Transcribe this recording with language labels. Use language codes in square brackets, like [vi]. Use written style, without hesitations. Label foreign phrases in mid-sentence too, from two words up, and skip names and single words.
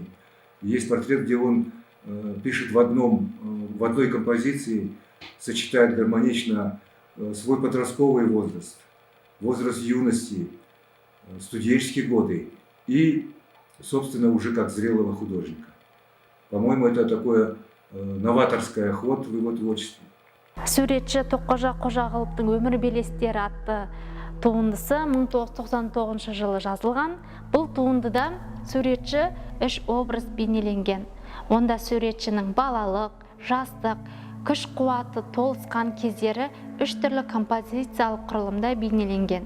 [ru] Есть портрет, где он пишет в одной композиции, сочетает гармонично свой подростковый возраст, возраст юности, студенческие годы и, собственно, уже как зрелого художника. По-моему, это такое новаторский ход в его творчестве. [kk] Суретші Тоққожа Қожағұловтың өмір белестері атты туындысы 1999 жылы жазылған. Бұл туындыда суретші 3 образ бейнеленген. Онда суретшінің балалық, жастық, күш қуаты толысқан кездері 3 түрлі композициялық құрылымда бейнеленген.